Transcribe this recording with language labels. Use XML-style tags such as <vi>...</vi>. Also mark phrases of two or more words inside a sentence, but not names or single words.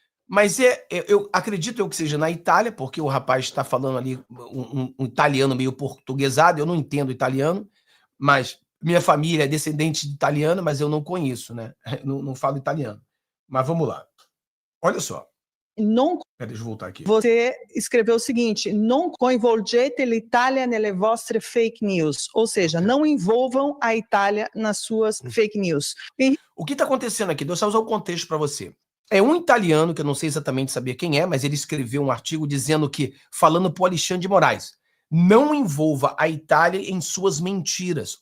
<pt>Mas eu acredito que seja na Itália, porque o rapaz está falando ali um italiano meio portuguesado, eu não entendo italiano, mas minha família é descendente de italiano, mas eu não conheço, né? Não falo italiano. Mas vamos lá. Olha só. Non, Deixa eu voltar aqui. você escreveu o seguinte:</pt> <it>non coinvolgete l'Italia nelle vostre</it> <en>fake news,</en> <pt>ou seja, não envolvam a Itália nas suas</pt> <en>fake news.</en> <pt>O que está acontecendo aqui? Deixa eu usar o contexto para você. É um italiano, que eu não sei exatamente saber quem é, mas ele escreveu um artigo dizendo que, falando para o Alexandre de Moraes, não envolva a Itália em suas mentiras.</pt>